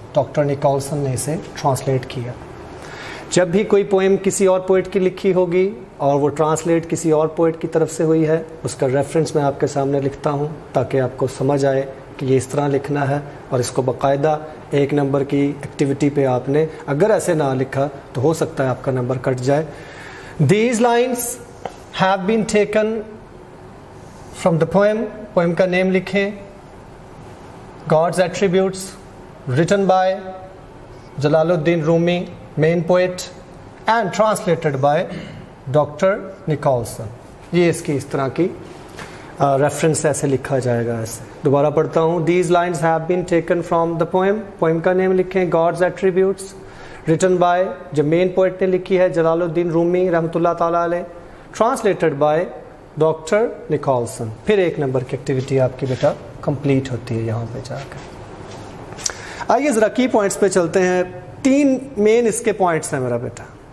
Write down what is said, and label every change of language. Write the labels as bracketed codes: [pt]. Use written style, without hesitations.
[ur] Doctor نکولسن نے اسے translate کیا. جب بھی کوئی پوئم کسی اور پوئٹ کی لکھی ہوگی اور وہ ٹرانسلیٹ کسی اور پوئٹ کی طرف سے ہوئی ہے، اس کا ریفرنس میں آپ کے سامنے لکھتا ہوں تاکہ آپ کو سمجھ آئے کہ یہ اس طرح لکھنا ہے، اور اس کو باقاعدہ 1 نمبر کی ایکٹیویٹی پہ آپ نے اگر ایسے نہ لکھا تو ہو سکتا ہے آپ کا نمبر کٹ جائے. [en] These lines have been taken from the poem. Poem [ur] کا [en] name [ur] لکھیں [en] God's Attributes, written by Jalaluddin Rumi, main poet, and translated by Dr. Nicholson. [ur] یہ اس کی اس طرح کی ریفرنس ایسے لکھا جائے گا. ایسے دوبارہ پڑھتا ہوں. [en] These lines have been taken from the poem. [ur] Poem کا name لکھیں [en] God's Attributes, written by, [ur] جو [en] main poet [ur] نے لکھی ہے جلال الدین رومی رحمۃ اللہ تعالیٰ علیہ, ٹرانسلیٹڈ بائی ڈاکٹر نکولسن. پھر 1 نمبر کی ایکٹیویٹی آپ کی بیٹا کمپلیٹ ہوتی ہے یہاں پہ جا کر. آئیے ذرا کی پوائنٹس پہ چلتے ہیں. 3 مین اس کے پوائنٹس ہیں میرا بیٹا.